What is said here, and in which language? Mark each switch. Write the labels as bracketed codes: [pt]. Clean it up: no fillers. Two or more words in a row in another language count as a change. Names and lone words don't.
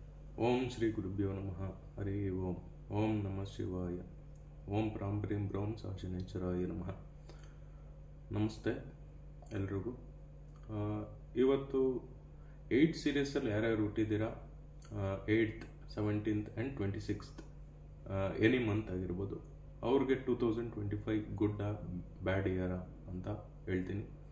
[sa] ಓಂ ಶ್ರೀ ಗುರುಭ್ಯೋ ನಮಃ. ಹರಿ ಓಂ. ಓಂ ನಮಃ ಶಿವಾಯ. ಓಂ ಪ್ರಾಂ ಪ್ರೀಂ ಬ್ರೌಂ ಸಾಶನೇಶ್ವರಾಯ ನಮಃ. [kn] ನಮಸ್ತೆ ಎಲ್ರಿಗೂ. ಇವತ್ತು 8 ಸೀರೀಸಲ್ಲಿ ಯಾರ್ಯಾರು ಹುಟ್ಟಿದ್ದೀರಾ, 8th 17th ಆ್ಯಂಡ್ 26th [en] any month [kn] ಆಗಿರ್ಬೋದು, ಅವ್ರಿಗೆ 2025 [en] good bad year [kn] ಅಂತ ಹೇಳ್ತೀನಿ.